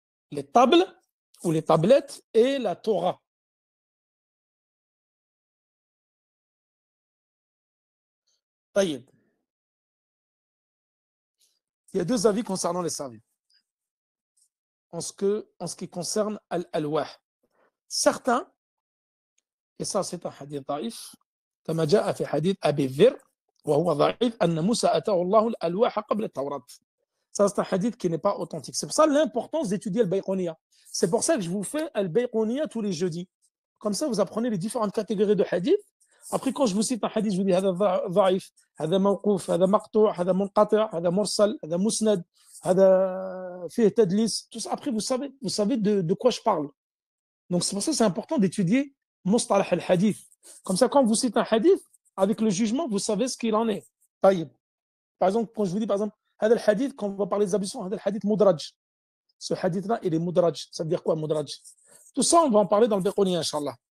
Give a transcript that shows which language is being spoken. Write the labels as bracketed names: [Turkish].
[French] Les tables ou les tablettes et la Torah. Il y a deux avis concernant les savants en ce qui concerne Al-Alwah. Certains, et ça c'est un hadith [Arabic] ضعيف كما جاء في حديث أبي ذر وهو ضعيف أن موسى أتاه الله الألواح قبل التوراة. [French] Ça c'est un hadith qui n'est pas authentique. C'est pour ça l'importance d'étudier le Bayqoniya. C'est pour ça que je vous fais le Bayqoniya tous les jeudis. Comme ça vous apprenez les différentes catégories de hadith. Après quand je vous cite un hadith, je vous dis [Arabic] هذا ضعيف, هذا موقوف, هذا مقطوع, هذا منقطع, هذا مرسل, هذا مسند, هذا فيه تدليس. [French] Tout ça après vous savez de quoi je parle. Donc c'est pour ça que c'est important d'étudier Mustalah al-Hadith. Comme ça, quand vous citez un hadith, avec le jugement, vous savez ce qu'il en est. Par exemple, quand je vous dis, par exemple, [Arabic] هذا الحديث, [French] quand on va parler des ablutions, هذا الحديث mudraj. Ce hadith-là, il est mudraj. Ça veut dire quoi, mudraj? Tout ça, on va en parler dans le Bayqoniya, Inch'Allah.